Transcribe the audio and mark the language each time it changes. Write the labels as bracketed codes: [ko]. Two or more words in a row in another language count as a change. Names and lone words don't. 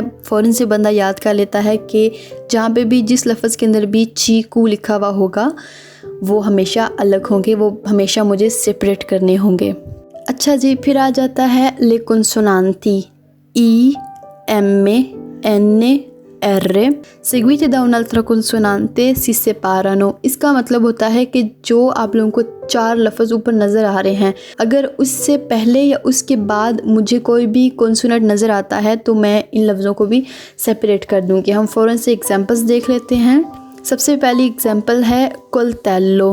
[ur] فوراً سے بندہ یاد کر لیتا ہے کہ جہاں پہ بھی جس لفظ کے اندر بھی چی کو لکھا ہوا ہوگا وہ ہمیشہ الگ ہوں گے، وہ ہمیشہ مجھے سیپریٹ کرنے ہوں گے. اچھا جی، پھر آ جاتا ہے [it] le consonanti L, M, N, R seguite da un'altra consonante si separano। [ur] اس کا مطلب ہوتا ہے کہ جو آپ لوگوں کو چار لفظ اوپر نظر آ رہے ہیں، اگر اس سے پہلے یا اس کے بعد مجھے کوئی بھی کونسوننٹ نظر آتا ہے تو میں ان لفظوں کو بھی سیپریٹ کر دوں گی. ہم فوراً سے ایگزامپلز دیکھ لیتے ہیں۔ سب سے پہلی ایگزامپل ہے کولٹیلو.